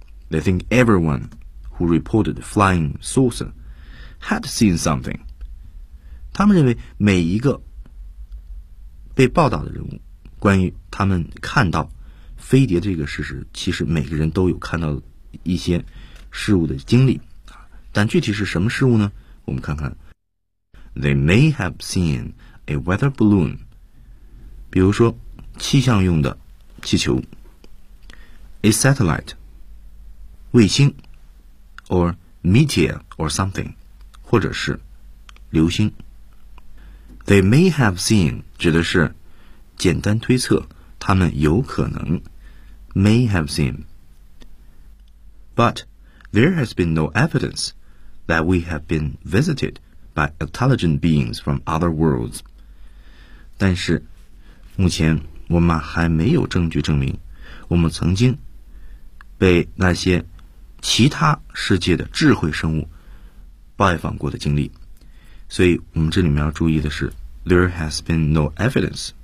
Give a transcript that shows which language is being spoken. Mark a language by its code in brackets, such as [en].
[en] They think everyone who reported flying saucer had seen something. [zh] 他们认为每一个被报道的人物关于他们看到飞碟这个事实，其实每个人都有看到一些事物的经历，但具体是什么事物呢？我们看看。 [en] They may have seen a weather balloon. [zh] 比如说气象用的气球。 [en] A satellite. [zh] 卫星。 [en] Or meteor or something. [zh] 或者是流星。 [en] They may have seen [zh] 指的是简单推测，他们有可能。 [en] May have seen. But there has been no evidence. That we have been visited by intelligent beings from other worlds. [zh] 但是目前我们还没有证据证明我们曾经被那些其他世界的智慧生物拜访过的经历。所以我们这里面要注意的是 [en] There has been no evidence.